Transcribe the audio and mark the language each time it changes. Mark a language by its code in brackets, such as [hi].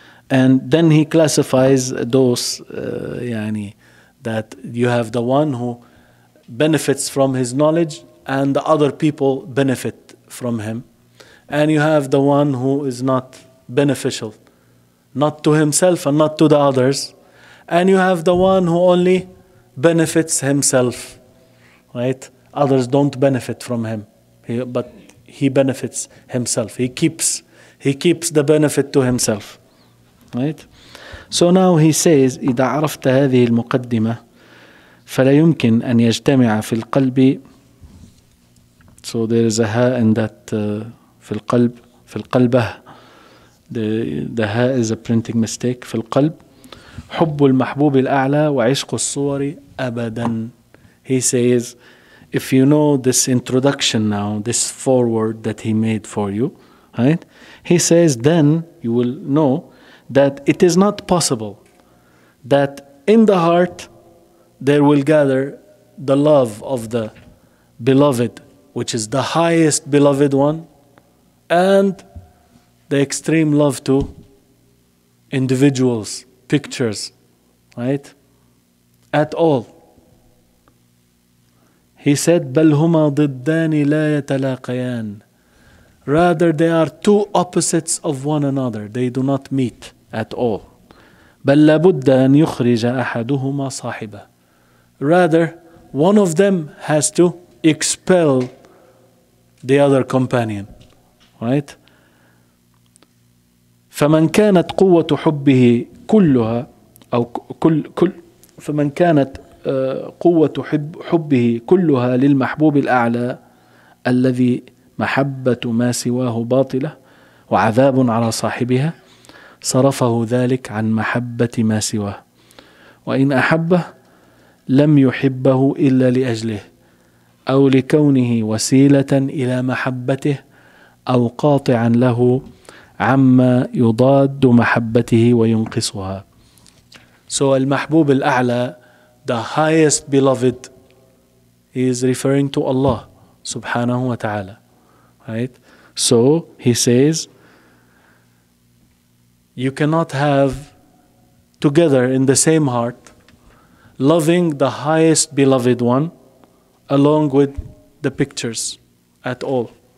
[en] And then he classifies those that you have the one who benefits from his knowledge and the other people benefit from him, and you have the one who is not beneficial, not to himself and not to the others, and you have the one who only benefits himself, right? Others don't benefit from him, but he benefits himself. He keeps the benefit to himself, right? So now he says, [ar] إذا عرفت هذه المقدمة فلا يمكن أن يجتمع في القلب. [en] So there is a ha in that [ar] في القلبه. [en] The ha is a printing mistake. [ar] في القلب حب المحبوب الأعلى وعشق الصور أبدا. [en] He says, if you know this introduction now, this foreword that he made for you, right? He says, then you will know that it is not possible that in the heart there will gather the love of the beloved, which is the highest beloved one, and the extreme love to individuals, pictures, right? At all. He said, [ar] بل هما ضدان لا يتلاقيان. [en] Rather, they are two opposites of one another. They do not meet at all. [ar] بل لابد أن يخرج أحدهما صاحبه. [en] Rather, one of them has to expel the other companion, right? [ar] فمن كانت قوة حبه كلها أو كل فمن كانت قوة حبه كلها للمحبوب الأعلى الذي محبة ما سواه باطلة وعذاب على صاحبها، صرفه ذلك عن محبة ما سواه، وإن أحبه لم يحبه إلا لأجله أو لكونه وسيلة إلى محبته أو قاطعا له عما يضاد محبته وينقصها. [en] So [ar] المحبوب الأعلى, [en] the highest beloved, is referring to Allah subhanahu wa ta'ala, right? So he says, you cannot have together in the same heart loving the highest beloved one along with the pictures at all.